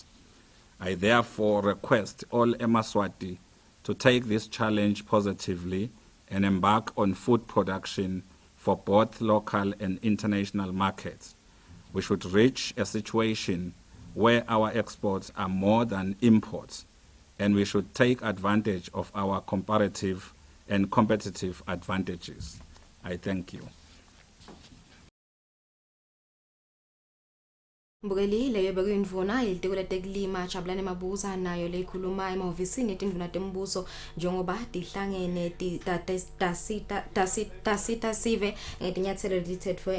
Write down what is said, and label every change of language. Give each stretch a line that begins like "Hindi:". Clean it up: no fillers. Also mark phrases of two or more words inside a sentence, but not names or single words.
English: I therefore request all Eswatini to take this challenge positively and embark on food production for both local and international markets. We should reach a situation where our exports are more than imports, and we should take advantage of our comparative and competitive advantages. I thank you.
Swati: Mbukeli leyo bekuyindvuna ilitiko letekulima Jabulani Mabuza nayo leyikhuluma emahhovisini etindvuna tembuso njengoba tihlangene tasita sive ngetinyathelo letitsetfwe